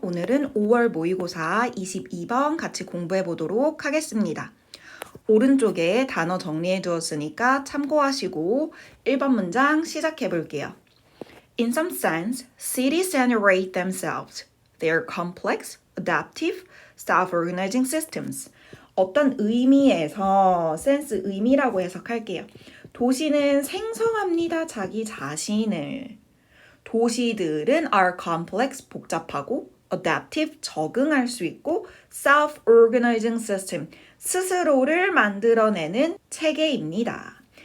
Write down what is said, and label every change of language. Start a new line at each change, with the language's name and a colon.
Korean: 오늘은 5월 모의고사 22번 같이 공부해 보도록 하겠습니다. 오른쪽에 단어 정리해 두었으니까 참고하시고 1번 문장 시작해 볼게요.
English: In some sense, cities generate themselves. They are complex, adaptive, self-organizing systems.
Korean: 어떤 의미에서 sense 의미라고 해석할게요. 도시는 생성합니다. 자기 자신을. 도시들은
English: are complex,
Korean: 복잡하고 adaptive, 적응할 수 있고 self-organizing system, 스스로를 만들어내는 체계입니다.